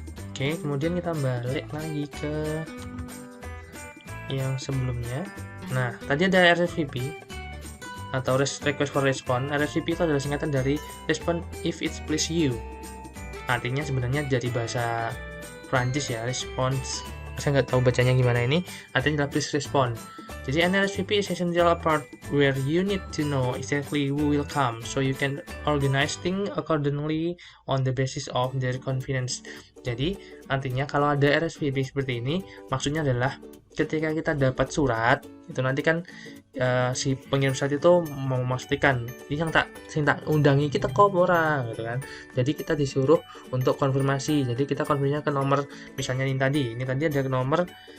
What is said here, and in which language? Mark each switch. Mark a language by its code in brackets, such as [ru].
[id] Oke, kemudian kita balik lagi ke yang sebelumnya. Nah, tadi ada RSVP atau request for response. RSVP itu adalah singkatan dari [en] respond if it please you. [id] Artinya sebenarnya dari bahasa Prancis ya, response. Saya nggak tahu bacanya gimana ini. Artinya adalah [en] please respond. [id] Jadi [en] an RSVP is essential part where you need to know exactly who will come, so you can organize things accordingly on the basis of their confidence. [id] Jadi artinya kalau ada RSVP seperti ini, maksudnya adalah ketika kita dapat surat itu nanti kan si pengirim surat itu mau memastikan ini yang [jv] tak undangi kita kok ora [id] gitu kan. Jadi kita disuruh untuk konfirmasi. Jadi kita konfirmasinya ke nomor, misalnya ini tadi ada nomor